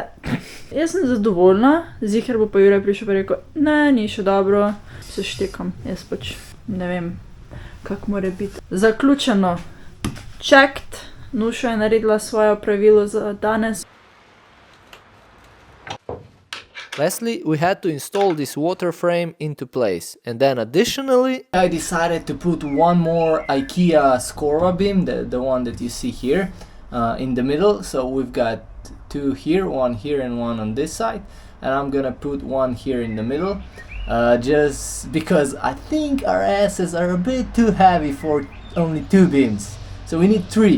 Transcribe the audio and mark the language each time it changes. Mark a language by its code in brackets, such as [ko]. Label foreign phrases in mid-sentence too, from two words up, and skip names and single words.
[sl] Jaz sem zadovoljna, ziher bo pa Jure prišel pa rekel, ne, ni še dobro, se štekam, jaz pač ne vem, kak mora biti. Zaključeno, checked, Nuša je naredila svoje opravilo za danes. [en] Lastly, we had to install this water frame into place, and then additionally I decided to put one more IKEA Scorva beam, the one that you see here, in the middle. So we've got two here, one here and one on this side, and I'm gonna put one here in the middle, just because I think our asses are a bit too heavy for only two beams, so we need three.